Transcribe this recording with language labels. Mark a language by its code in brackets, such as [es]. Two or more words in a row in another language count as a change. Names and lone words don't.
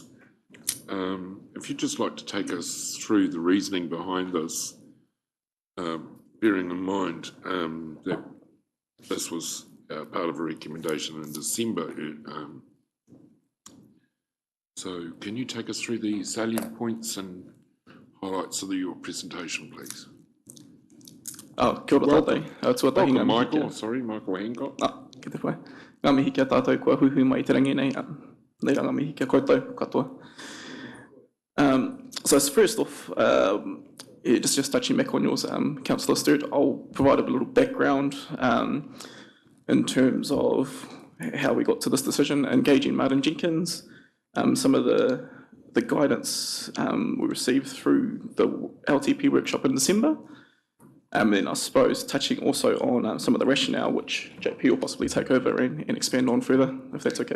[en] If you'd just like to take us through the reasoning behind this, bearing in mind that this was part of a recommendation in December. So can you take us through the salient points and highlights of your presentation, please? [mi] Kia ora tātou. [en] Welcome, Michael. Sorry, Michael Hancock. [mi] Ki te whai. Ngā mihi kia tātou kua huhu mai te rangi nei. Nei rā ngā mihi kia koutou, katoa. [en] So first off, just touching back on yours, Councillor Stewart, I'll provide a little background in terms of how we got to this decision, engaging Martin Jenkins, some of the guidance we received through the LTP workshop in December, and then I suppose touching also on some of the rationale which JP will possibly take over and expand on further, if that's okay.